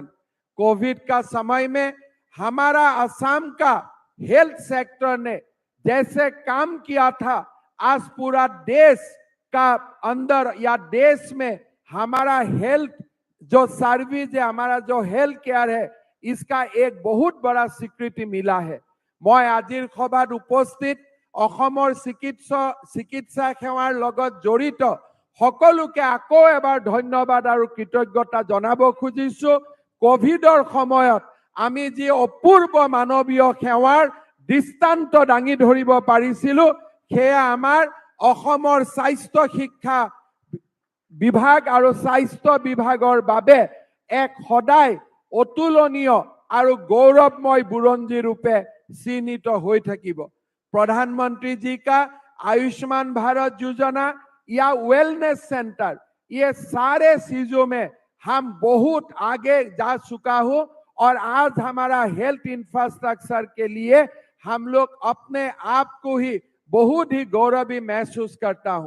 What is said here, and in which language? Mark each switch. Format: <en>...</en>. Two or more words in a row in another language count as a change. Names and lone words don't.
<hi>कोविड का समय में हमारा असम का</hi> <en>health sector</en> <hi>ने जैसे काम किया था, आज पूरा देश का अंदर या देश में हमारा हेल्थ जो सर्विस है, हमारा जो</hi> <en>health care</en> <hi>है, इसका एक बहुत बड़ा स्वीकृति मिला है।</hi> <as>মই আজিৰ সভাত উপস্থিত অসমৰ চিকিৎসা সেৱাৰ লগত জড়িত সকলোকে আকৌ এবাৰ ধন্যবাদ আৰু কৃতজ্ঞতা জনাব খুজিছো। কোভিডৰ সময়ত আমি যি অপূৰ্ব মানৱীয় সেৱাৰ দৃষ্টান্ত দাঙি ধৰিব পাৰিছিলো, সেয়া আমাৰ অসমৰ স্বাস্থ্য শিক্ষা বিভাগ আৰু স্বাস্থ্য বিভাগৰ বাবে এক সদায় অতুলনীয় আৰু গৌৰৱময় বুৰঞ্জী ৰূপে চিহ্নিত হৈ থাকিব।</as> <hi>प्रधानमंत्री जी का आयुष्मान भारत योजना या</hi> <en>wellness center,</en> <hi>ये सारे चीजों में हम बहुत आगे जा चुका हूं और आज हमारा</hi> <en>health infrastructure</en> <hi>के लिए हम लोग अपने आप को ही बहुत ही गौरवी महसूस करता हूं।</hi>